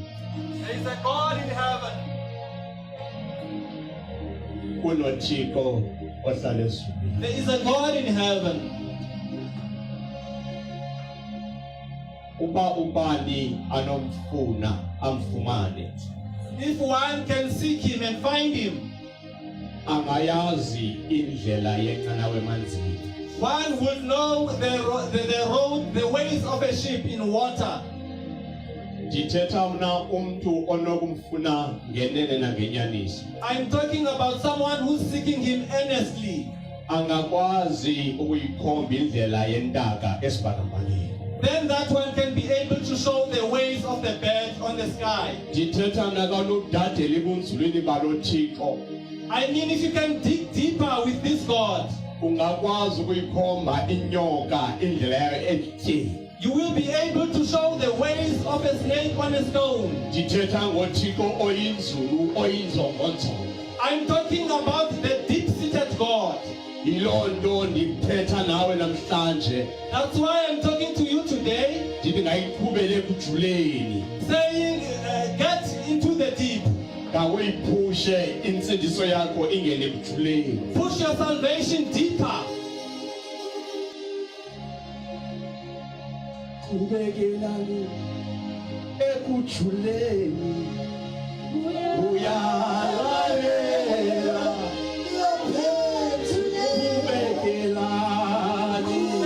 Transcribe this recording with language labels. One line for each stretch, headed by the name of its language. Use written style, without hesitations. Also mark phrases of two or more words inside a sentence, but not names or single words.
English: There is a God in heaven.
Xhosa: Unothixo ohlala ezulwini.
English: There is a God in heaven.
Xhosa: Uba ubani anomfuna amfumane.
English: If one can seek him and find him,
Xhosa: Angayazi indlela yenqanawa emanzini.
English: one would know the road, the ways of a ship in water.
Xhosa: Ndithetha mna umuntu onokumfuna ngenene nangenyaniso.
English: I'm talking about someone who's seeking him earnestly.
Xhosa: Angakwazi ukuyikhomba indlela yentaka esibhakabhakeni.
English: Then that one can be able to show the ways of the bird on the sky.
Xhosa: Ndithetha mna kanokudadela ebunzulwini balo Thixo.
English: I mean, if you can dig deeper with this God,
Xhosa: Ungakwazi ukuyikhomba inyoka indlela yayo etye.
English: you will be able to show the ways of a snake on a stone.
Xhosa: Ndithetha ngoThixo oyinzulu oyinzongonzongo.
English: I'm talking about the deep-seated God.
Xhosa: Yiloo nto ndithetha nawe namhlanje.
English: That's why I'm talking to you today,
Xhosa: Ndithi ngayiqhubele ekujuleni.
English: saying, get into the deep.
Xhosa: Ngawuyiphushe insindiso yakho ingene ekujuleni.
English: Push your salvation deeper.
Xhosa: Qhubekelani ekujuleni. Uyalalela. Qhubekelani.